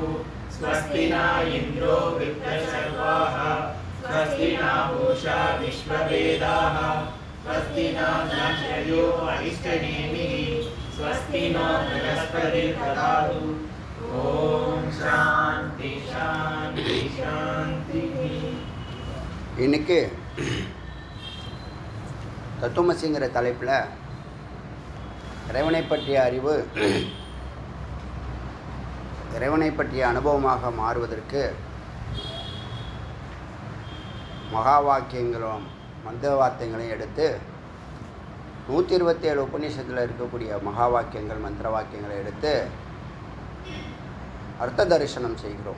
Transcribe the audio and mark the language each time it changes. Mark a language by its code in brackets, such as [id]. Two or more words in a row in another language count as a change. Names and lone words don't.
[sa] स्वस्ति न इन्द्रो वृद्धशर्वाः स्वस्ति न पूषा विश्ववेदाः स्वस्ति न नक्षत्रो अरिष्टनेमिः स्वस्ति न बृहस्पतिर्ददातु. [ta] ஓம் சாந்தி சாந்தி சாந்தி. இன்னைக்கு தத்துவமசிங்கிற தலைப்பில் இறைவனை பற்றிய அறிவு இறைவனை பற்றிய அனுபவமாக மாறுவதற்கு மகா வாக்கியங்களும் மந்திர வார்த்தைகளையும் எடுத்து 127 உபநிஷத்தில் இருக்கக்கூடிய மகா வாக்கியங்கள் மந்திர வாக்கியங்களை எடுத்து அர்த்த தரிசனம் செய்கிறோம்.